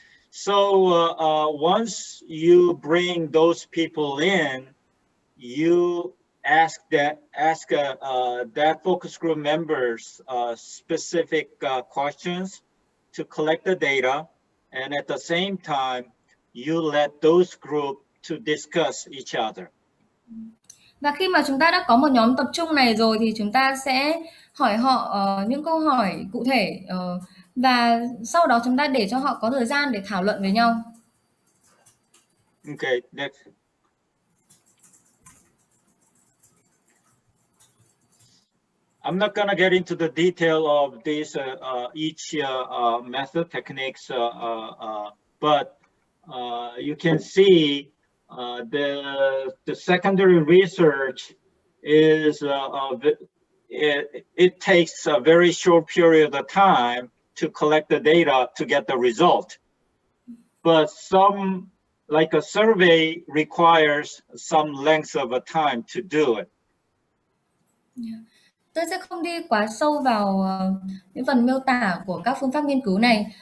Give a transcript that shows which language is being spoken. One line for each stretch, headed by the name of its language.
English: So once you bring those people in, you ask that focus group members specific questions to collect the data, and at the same time, you let those groups to discuss each other.
Vietnamese: Và khi mà chúng ta đã có một nhóm tập trung này rồi thì chúng ta sẽ hỏi họ những câu hỏi cụ thể và sau đó chúng ta để cho họ có thời gian để thảo luận với nhau.
English: Okay, next. I'm not gonna get into the detail of this each method techniques, but you can see the secondary research is it takes a very short period of time to collect the data to get the result. But some, like a survey, requires some length of a time to do it. Yeah.
Vietnamese: Tôi sẽ không đi quá sâu vào những phần miêu tả của các phương pháp nghiên cứu này.